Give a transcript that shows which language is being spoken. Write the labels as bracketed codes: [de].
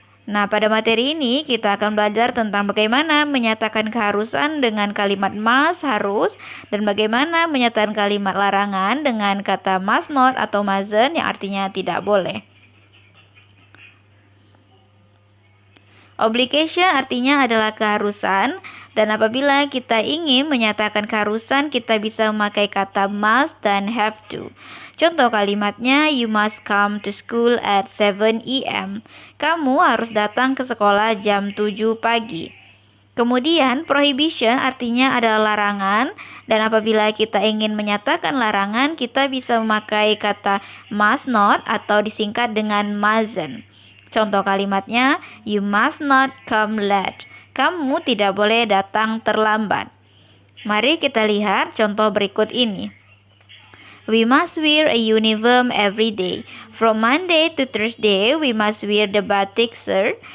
[id] Nah, pada materi ini kita akan belajar tentang bagaimana menyatakan keharusan dengan kalimat must, harus, dan bagaimana menyatakan kalimat larangan dengan kata must not atau mustn't yang artinya tidak boleh. Obligation artinya adalah keharusan, dan apabila kita ingin menyatakan keharusan, kita bisa memakai kata must dan have to. Contoh kalimatnya, [en] you must come to school at 7 a.m. [id] Kamu harus datang ke sekolah jam 7 pagi. Kemudian, prohibition artinya adalah larangan, dan apabila kita ingin menyatakan larangan, kita bisa memakai kata must not atau disingkat dengan mustn't. Contoh kalimatnya, [en] you must not come late. [id] Kamu tidak boleh datang terlambat. Mari kita lihat contoh berikut ini. [en] We must wear a uniform every day. From Monday to Thursday, we must wear the batik shirt.